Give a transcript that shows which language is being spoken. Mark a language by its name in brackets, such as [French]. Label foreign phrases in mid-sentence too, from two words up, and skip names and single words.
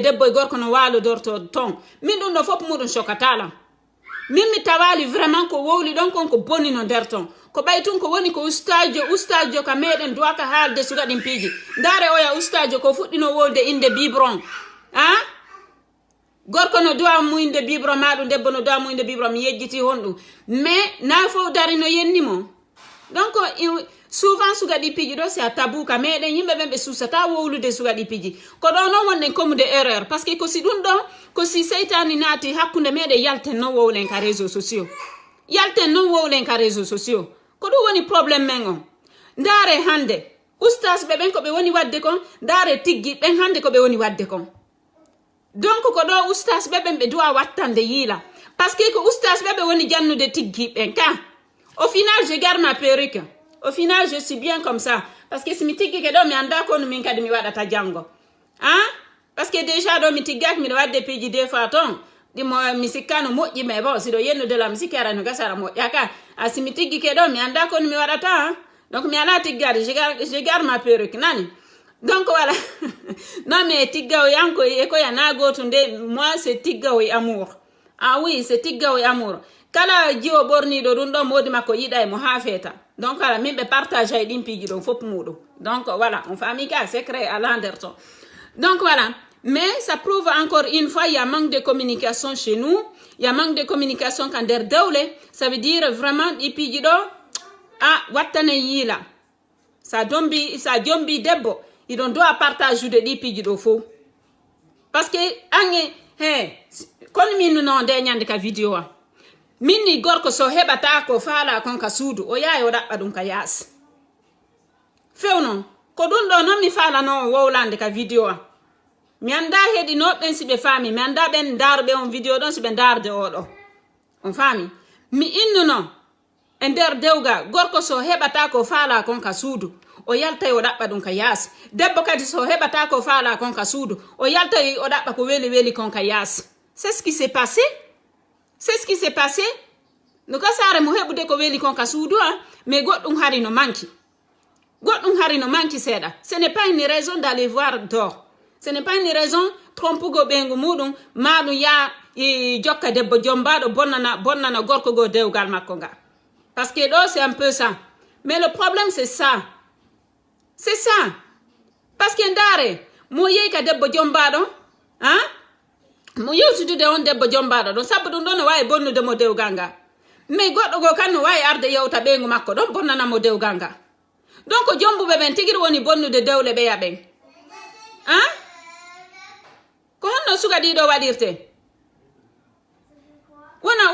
[Fula] debbo e gorko no walodorto ton min ɗum ɗo fopp muɗum chokatalam min mi tawali vraiment ko wowli ɗon kon ko boni no nder ton ko ɓay tun ko woni ko ustajo ka meɗen duwaka haalde sugaɗin piiji ndare oya ustajo ko fuɗɗino wolde inde biberon hein gorko no duwa mu inde biberon maɗum debbo no duwa mu inde biberon mi yejjiti honɗum mais na fof dari no yennimo [French] donc souvent [Fula] sugaɗi piiji ɗo [French] c'est a tabou [Fula] ka meɗen yimɓe ɓen ɓe susata wowlude sugaɗi piiji ko ɗo noon wonɗen commude erreur [French] par ce que [Fula] ko si ɗum ɗo ko si seytani naati hakkunde meɗen yalten noon wowlen ka [French] réseaux sociaux [Fula] ko ɗum woni probléme men on ndaare hande oustas ɓen ko ɓe woni wadde kon ndaare tiggi ɓen hande ko ɓe woni wadde kon donc ko ɗo oustas ɓen ɓe duwa wattande yiila [French] par ce que [Fula] ko oustas ɓe woni jannude tiggi ɓen ka [French] au final je garde ma perruque au final je suis bien comme ça parce que [Fula] si mi tiggi ke ɗo mi anda ko no min kadi mi waɗata janggo hein [French] parce que déjà [Fula] ɗo mi tiggaki miɗo wadde piiji [French] des fois [Fula] ton ɗimo mi sikkano moƴƴi [French] mais bon [Fula] siɗo yennudela mi sikki ara no gasara moƴƴa ka a si mi tiggi ke ɗo mi anda ko no mi waɗata hein donc mi ala tiggade [French] je garde ma perruque [Fula] nani donc voilà [French] non mais [Fula] tiggawo yanko e ko yana goto nde [French] moi c'est [Fula] tiggawo e [French] amour ah oui c'est [Fula] tiggawo e amour kala jiwo ɓorniɗo ɗum ɗon modi makko yiɗa e mo ha feeta [French] donc voilà [Fula] min ɓe partage ay ɗin piiji ɗon fopp muɗum [French] donc voilà [Fula] on famille ka secret ala nder ton [French] donc voilà mais ça prouve encore une fois il y a manque de communication chez nous il y a manque de communication [Fula] ka nder dewle [French] ça veut dire vraiment [Fula] ɗi piiji ɗo wattane yiila sa jombi debbo iɗon dowa partage ude ɗi piiji ɗo fo [French] parce que [Fula] ange kono min no nde ñande ka vidéo a min ni gorko so heɓata ko faala kon ka suudu o yahay o ɗaɓɓa ɗum ka yaasi fewno ko ɗum ɗo non mi falano wowlande ka vidéo a mi anda heedi noɓɓen si ɓe faami mi anda ɓen daaroɓe on vidéo ɗon si ɓe darde oɗo on faami mi innuno e nder dewgal gorko so heɓata ko faala kon ka suudu o yaltay o ɗaɓɓa ɗum ka yaasi debbo kadi so heɓata ko faala kon ka suudu o yaltay o ɗaɓɓa ko weli weli kon ka yaasi [French] c'est ce qui s'est passé [Fula] no ka saare mo heɓude ko weli kon ka suudu mais goɗɗum hari no manki seeɗa [French] ce n'est pas une raison d'aller voir dehors ce n'est pas une raison [Fula] trompugo ɓengu muɗum maɗum ya jokka debbo jombaɗo bonnana gorko go dewgal makko nga [French] parce que [Fula] ɗo [French] c'est un peu ça mais le problème c'est ça parce que [Fula] ndaare mo yehi ka debbo jombaɗo mo yewtudude on debbo jombaɗo ɗon sabu ɗum ɗon no wawi bonnude mo dewgal nga mais goɗɗo go kan no wawi arde yewta ɓengu makko ɗon bonnanamo dewgal nga donc jombuɓe ɓen tigiri woni bonnude dewle ɓeya ɓen ko honno suga ɗiɗo waɗirte wona